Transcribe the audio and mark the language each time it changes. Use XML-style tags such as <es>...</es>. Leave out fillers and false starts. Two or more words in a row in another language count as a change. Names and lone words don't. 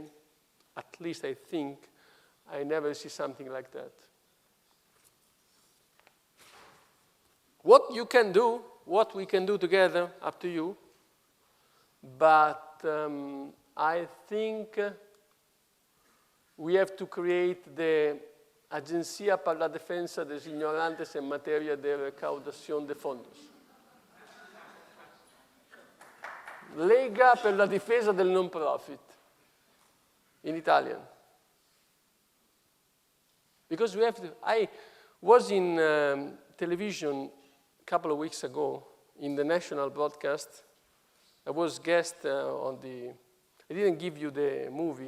<en>At least I think I never see something like that. What you can do, what we can do together, up to you. But I think we have to create the</en> <es>Agencia para la Defensa de los Ignorantes en materia de recaudación de fondos.</es> <it>Lega per la difesa del non-profit,</it> <en>in Italian. Because we have to, I was in television a couple of weeks ago in the national broadcast. I was guest on the, I didn't give you the movie.</en>